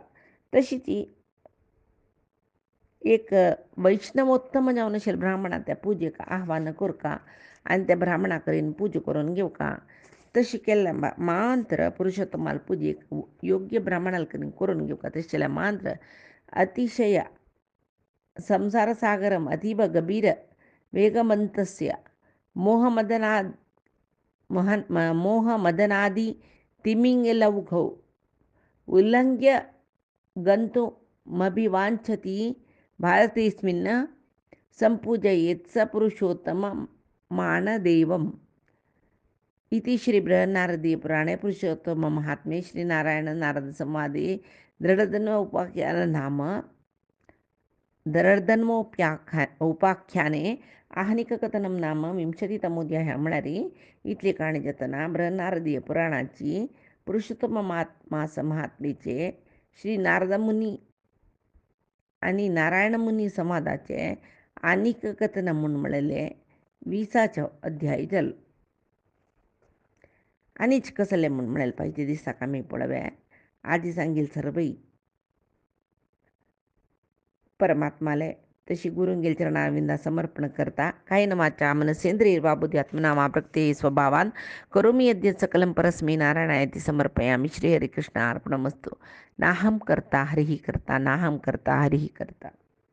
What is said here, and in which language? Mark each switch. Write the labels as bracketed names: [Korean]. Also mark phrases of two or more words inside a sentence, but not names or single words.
[Konkani] तशीच एक वैष्णवोत्तम जावन आशिल्ले ब्राह्मणा त्या पुजेक आव्हान करता आनी त्या ब्राह्मणा कडेन पुजा करून घेवका. तशी केल्ल्या मात्र पुरुषोत्तमाल पुजेक योग्य ब्राह्मणाल करून घेवका. तशें जाल्यार मात्र अतिशय [Sanskrit] संसार सागरम अतीव गभीर वेगमंतस्य मोहमदनादि तिमिंगलौघौ उल्लंघ्य गन्तुमभिवाञ्छति भारतेऽस्मिन् सम्पूजयेत् स पुरुषोत्तमं मानदेवम् इति श्री बृहन्नारदीयपुराणे पुरुषोत्तम महात्म्ये श्रीनारायण नारद संवादे उपाख्याने आहनिककथनं नाम 20तमोऽध्यायः [Konkani] म्हळ्यार इतली काणी जातना बृहन्नारदीय पुराणाची पुरुषोत्तम मास महात्मेचे श्री नारद मुनी आणि नारायण मुनी संवादाचे आनीक कथन म्हूण म्हळेले 20चो अध्याय जालो. आनीच कसले म्हूण म्हळेले पाहिजे दिसाक आमी पळोवया. आदी सांगील सर्वई परमात्मालय तशी गुरुंगेल चरणारविंदा समर्पण करता [Sanskrit] कायेन वाचा मनसेंद्रिय बाबुधी आत्मनामा प्रकृते स्वभावान करोमि यद्य सकलं परस्मै नारायणायति समर्पयामि. श्री हरिकृष्ण अर्पणमस्तु. नाहं कर्ता हरिः कर्ता, नाहं कर्ता हरिः कर्ता.